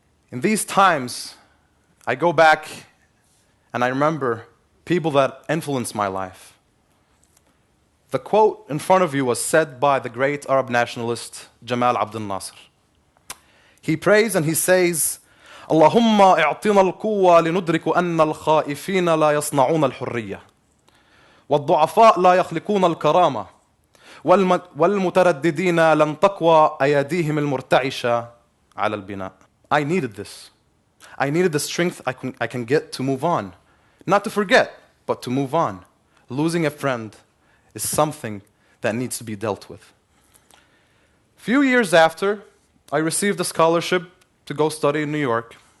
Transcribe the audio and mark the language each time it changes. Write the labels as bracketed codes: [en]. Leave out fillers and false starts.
[en] In these times, I go back and I remember people that influenced my life. The quote in front of you was said by the great Arab nationalist Jamal Abdel Nasser. He prays and he says, [ar] اللهم اعطنا القوة لندرك أن الخائفين لا يصنعون الحرية والضعفاء لا يخلقون الكرامة والمترددين لن تقوى أيديهم المرتعشة على البناء. [en] I needed this. I needed the strength I can get to move on. Not to forget, but to move on. Losing a friend is something that needs to be dealt with. A few years after, I received a scholarship to go study in New York.